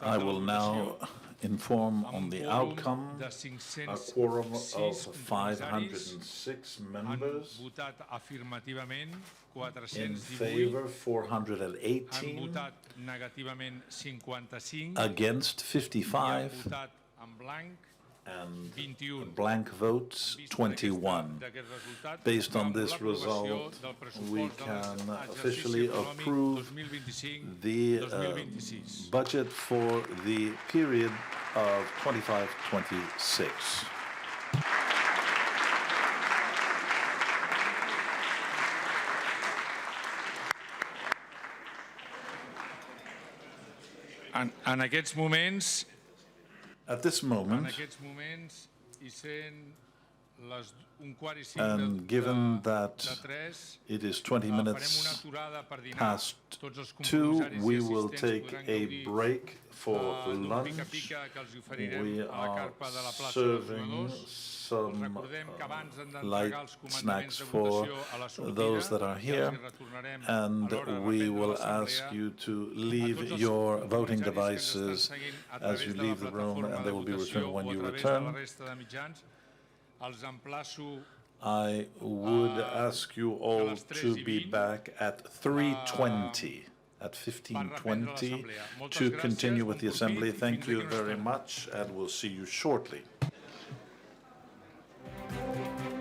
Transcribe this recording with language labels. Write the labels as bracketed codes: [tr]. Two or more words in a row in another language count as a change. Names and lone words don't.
[en] I will now inform on the outcome. A quorum of 506 members. [ca] Votat afirmativament, [en] In [ca] 418. [en] favor, [ca] Han [en] 418. [ca] votat negativament 55. [en] Against, [ca] I han [en] 55. [ca] votat en blanc [en] And [ca] 21. [en] blank votes, 21. Based on this result, we can officially approve the budget for the period of 25-26. [ca] En aquests moments, [en] At this moment, [ca] i sent un quart i cinc [en] and given that [ca] de 3, [en] it is 20 [ca] farem una [en] minutes [ca] aturada per dinar. [en] past [ca] Tots els [en] 2, [ca] compromissaris [en] we [ca] i [en] will [ca] assistents [en] take [ca] podran [en] a [ca] gaudir [en] break for [ca] d'un [en] lunch. [ca] pica-pica que els oferirem [en] We [ca] a la [en] are [ca] carpa de la plaça dels [en] serving [ca] jugadors. [en] some [ca] Recordem que abans hem d'entregar [en] light [ca] els comandaments [en] snacks [ca] de [en] for [ca] votació a la sortida [en] those that are [ca] i els [en] here, [ca] hi retornarem [en] and [ca] a l'hora de [en] we [ca] reprendre [en] will [ca] l'assemblea. [en] ask you to [ca] A [en] leave [ca] tots els [en] your voting [ca] commissaris que ens [en] devices [ca] estan seguint a [en] as [ca] través [en] you [ca] de la [en] leave the room, [ca] plataforma [en] and [ca] de [en] they will be [ca] votació [en] returned when [ca] o a [en] you [ca] través de la [en] return. [ca] resta de mitjans, els emplaço [en] I would ask you all to be back at 3:20, at 15:20, to continue with the assembly. Thank you very much, and we'll see you shortly.